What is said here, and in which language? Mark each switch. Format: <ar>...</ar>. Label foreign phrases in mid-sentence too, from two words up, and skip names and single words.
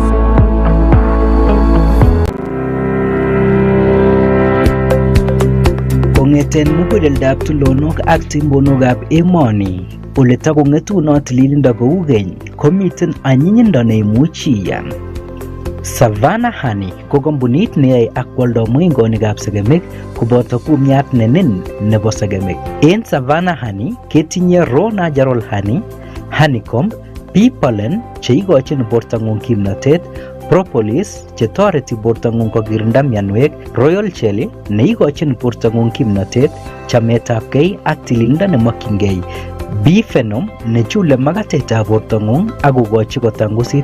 <kln>Kongeten muguleldab tulonok ak timbonokab emoni, ole takongetunot tililindo kou keny, komiten anyinyindo neimuchi iyan. Savannah Honey ko kampunit neyoe ak kwoldo moingonikab segemik koboto kumiat nenin nebo segemik. En Savannah Honey ketinye</kln> <en>raw natural honey, honeycomb, bee pollen</en> <kln>cheikochin bortangung kimnotet, propolis chetoreti bortangung kokirinda mianwek,</kln> <en>royal jelly</en> <kln>neikochin bortangung kimnotet, chametabgei ak tililindo nemokyingei,</kln> <en>bee venom</en> <kln>nechule makatetab bortangung ak kokochi kotangusit.</kln>